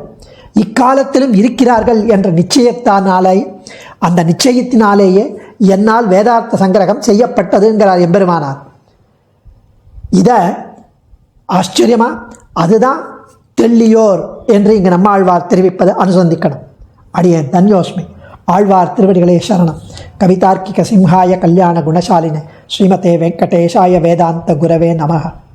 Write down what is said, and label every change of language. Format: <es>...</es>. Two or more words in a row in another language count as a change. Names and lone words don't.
<ta>இக்காலத்திலும் இருக்கிறார்கள் என்ற நிச்சயத்தினாலே, அந்த நிச்சயத்தினாலேயே என்னால் வேதார்த்த சங்கிரகம் செய்யப்பட்டதுங்கிறார் எம்பெருமானார். இதை ஆச்சரியமா, அதுதான் தெள்ளியோர் என்று இங்கு நம்ம ஆழ்வார் தெரிவிப்பது அனுசந்திக்கணும். அடியேன் தன்யோஸ்மி. ஆழ்வார் திருவடிகளே சரணம்.</ta> <sa>कवितार्किक सिंहाय कल्याण गुणशालिने श्रीमते वेङ्कटेशाय वेदान्त गुरवे नमः.</sa>